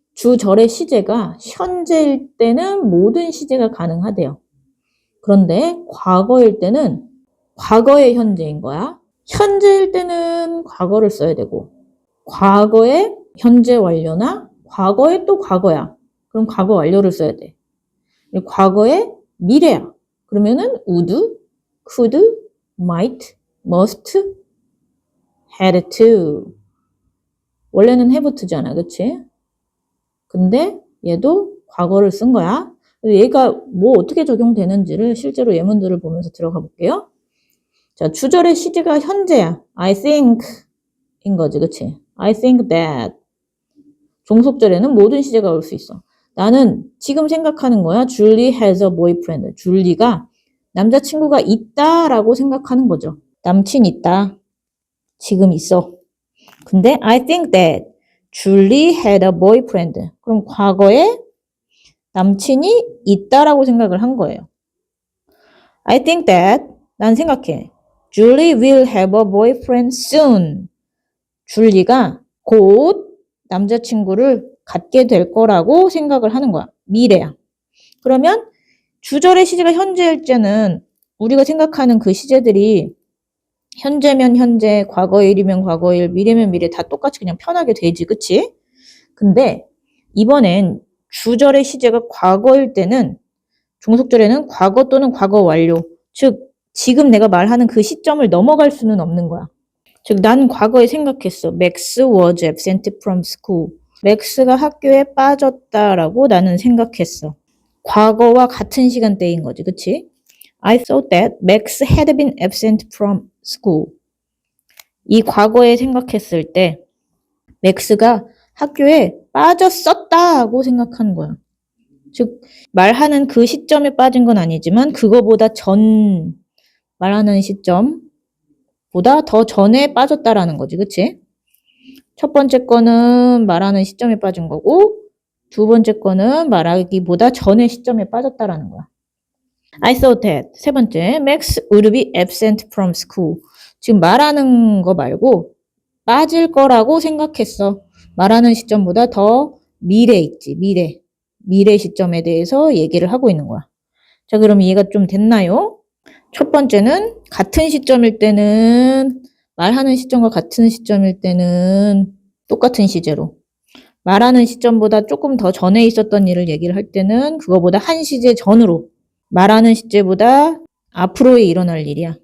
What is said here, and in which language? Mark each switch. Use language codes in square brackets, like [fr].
[ko] 주절의 시제가 현재일 때는 모든 시제가 가능하대요. 그런데 과거일 때는 과거의 현재인 거야. 현재일 때는 과거를 써야 되고, 과거의 현재 완료나 과거의 또 과거야. 그럼 과거 완료를 써야 돼. 과거의 미래야. 그러면은 would, could, might, must, had to. 원래는 have to잖아, 그치? 근데 얘도 과거를 쓴 거야. 얘가 뭐 어떻게 적용되는지를 실제로 예문들을 보면서 들어가 볼게요. 자, 주절의 시제가 현재야. I think 인 거지, 그치? [en] I think that. [ko] 종속절에는 모든 시제가 올 수 있어. 나는 지금 생각하는 거야. [en] Julie has a boyfriend. [ko] 줄리가 남자친구가 있다라고 생각하는 거죠. 남친 있다. 지금 있어. [en] 근데 I think that Julie had a boyfriend. [ko] 그럼 과거에 남친이 있다라고 생각을 한 거예요. [en] I think that 난 생각해. Julie will have a boyfriend soon. [ko] 줄리가 곧 남자친구를 갖게 될 거라고 생각을 하는 거야. 미래야. 그러면 주절의 시제가 현재일 때는 우리가 생각하는 그 시제들이 현재면 현재, 과거일이면 과거일, 미래면 미래 다 똑같이 그냥 편하게 되지, 그치? 근데 이번엔 주절의 시제가 과거일 때는 종속절에는 과거 또는 과거 완료, 즉 지금 내가 말하는 그 시점을 넘어갈 수는 없는 거야. 즉, 난 과거에 생각했어. [en] Max was absent from school. [ko] 맥스가 학교에 빠졌다라고 나는 생각했어. 과거와 같은 시간대인 거지, 그치? [en] I thought that Max had been absent from school. [ko] 이 과거에 생각했을 때 맥스가 학교에 빠졌었다고 생각하는 거야. 즉, 말하는 그 시점에 빠진 건 아니지만 그거보다 전 말하는 시점보다 더 전에 빠졌다라는 거지, 그치? 첫 번째 거는 말하는 시점에 빠진 거고 두 번째 거는 말하기보다 전의 시점에 빠졌다라는 거야. [en] I thought that. 세 번째, Max would be absent from school. [ko] 지금 말하는 거 말고 빠질 거라고 생각했어. 말하는 시점보다 더 미래 있지, 미래. 미래 시점에 대해서 얘기를 하고 있는 거야. 자, 그럼 이해가 좀 됐나요? 첫 번째는 같은 시점일 때는 말하는 시점과 같은 시점일 때는 똑같은 시제로, 말하는 시점보다 조금 더 전에 있었던 일을 얘기를 할 때는 그거보다 한 시제 전으로, 말하는 시제보다 앞으로에 일어날 일이야.